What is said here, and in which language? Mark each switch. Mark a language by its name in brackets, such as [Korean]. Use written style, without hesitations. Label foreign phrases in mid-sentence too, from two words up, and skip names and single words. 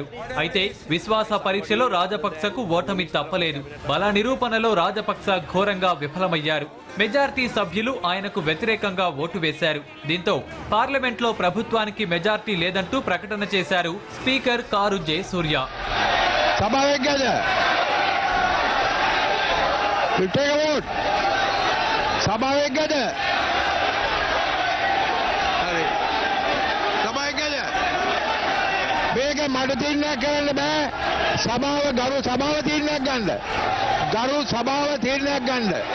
[Telugu] అయితే విశ్వాస పరీక్షలో రాజపక్సకు ఓటమి తప్పలేదు. బల నిరూపణలో రాజపక్స ఘోరంగా విఫలమయ్యారు. మెజార్టీ సభ్యులు ఆయనకు వ్యతిరేకంగా ఓటు వేశారు. దీంతో పార్లమెంట్లో ప్రభుత్వానికి మెజార్టీ లేదంటూ ప్రకటన చేశారు స్పీకర్ కారు జయసూర్య. [Sinhala] මට තීරණයක් කරන්න බෑ. සභාව සභාව තීරණයක් ගන්න. සභාව තීරණයක් ගන්න.